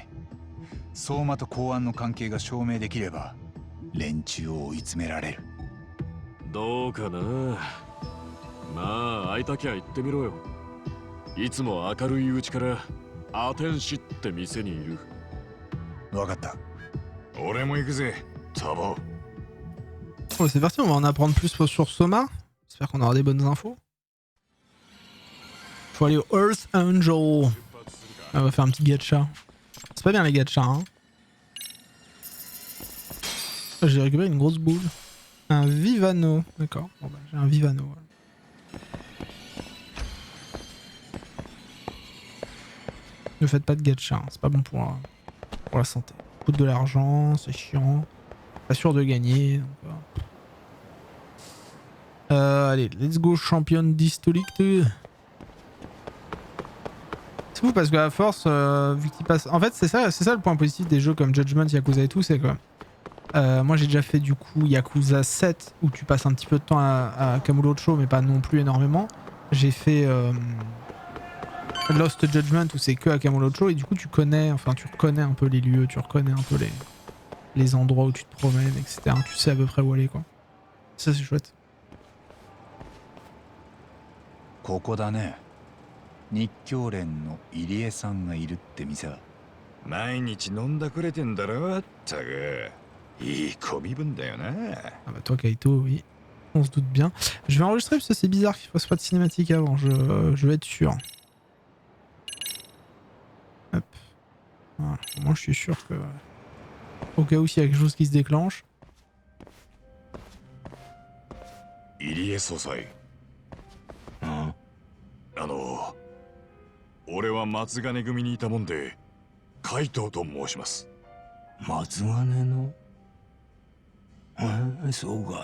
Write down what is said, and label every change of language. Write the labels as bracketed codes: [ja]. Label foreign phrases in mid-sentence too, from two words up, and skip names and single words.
[ja] 相馬と公安の関係が証明できれば連中を追い詰められる。どうかな。まあ会いたきゃ言ってみろよ。いつも明るいうちからアテンシって店にいる。わかった。俺も行くぜ、タボ。 [fr] Bon, c'est parti, on va en apprendre plus sur Soma. J'espère qu'on aura des bonnes infos. Faut aller au Earth Angel. On va faire un petit gacha. C'est pas bien les gachas, hein. J'ai récupéré une grosse boule. Un Vivano. D'accord. Bon bah j'ai un Vivano. Voilà. Ne faites pas de gacha, hein. C'est pas bon pour la santé. Coûte de l'argent, c'est chiant. Pas sûr de gagner. Donc, allez, [en] let's go [fr] champion d'historique. C'est fou parce que à force, vu qu'il passe... En fait, c'est ça le point positif des jeux comme Judgment, Yakuza et tout, c'est que... moi j'ai déjà fait du coup Yakuza 7 où tu passes un petit peu de temps à Kamurocho mais pas non plus énormément. J'ai fait Lost Judgment où c'est que à Kamurocho et du coup tu reconnais un peu les lieux, tu reconnais un peu les endroits où tu te promènes, etc. Tu sais à peu près où aller quoi. Ça c'est chouette. [ja] ここだね。日教連の入江さんがいるって店。毎日飲んだくれてんだろ、ったく。いい小身分だよな。 [fr] Ah bah toi Kaito, oui. On se doute bien. Je vais enregistrer parce que c'est bizarre qu'il fasse pas de cinématique avant, je vais être sûr. Hop. Voilà. Moi je suis sûr que... Au cas où s'il y a quelque chose qui se déclenche. [ja] 入江総裁。俺は松金組にいたもんで、海藤と申します。松金の？そうかい。